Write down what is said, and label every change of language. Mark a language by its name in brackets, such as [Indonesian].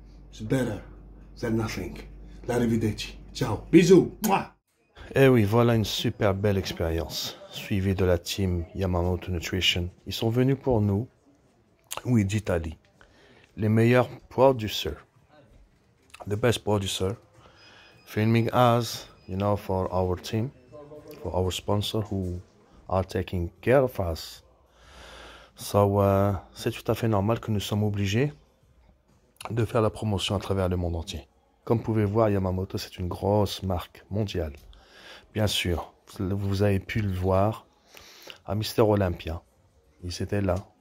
[English] It's better than nothing. [Italian] L'arrivederci. Ciao. Bisous. Mouah. [French] Eh oui, voilà une super belle expérience, suivie de la team Yamamoto Nutrition. Ils sont venus pour nous, oui, d'Italie. Les meilleurs producers. [English] The best producer. Filming us, you know, for our team, for our sponsor who are taking care of us. [French] So, c'est tout à fait normal que nous sommes obligés de faire la promotion à travers le monde entier. Comme vous pouvez voir, Yamamoto, c'est une grosse marque mondiale. Bien sûr, vous avez pu le voir à Mister Olympia. Ils étaient là.